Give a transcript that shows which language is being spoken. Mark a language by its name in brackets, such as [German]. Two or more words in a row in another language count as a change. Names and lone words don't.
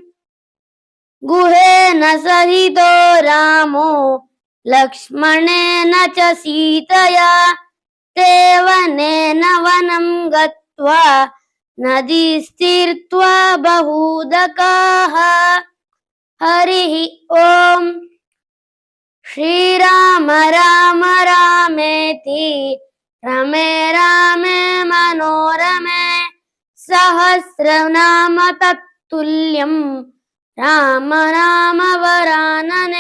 [Sanskrit] ಗುಹೇನ ಸಹಿತೋ ರಾಮೋ ಲಕ್ಷ್ಮಣೇನ ಚ ಸೀತಯಾ. ತೇವನೇನ ವನಂ ಗತ್ವಾ ನದೀಸ್ತೀರ್ತ್ವಾ ಬಹೂದಕಾಃ. ಹರಿ ಓಂ. ಶ್ರೀರಾಮ ರಾಮ ರಾಮೇತಿ ರಮೇ ರಾಮೇ ಮನೋರಮೇ. ಸಹಸ್ರನಾಮ ತತ್ತುಲ್ಯಂ ರಾಮ ನಾಮ ವರಾನನೆ.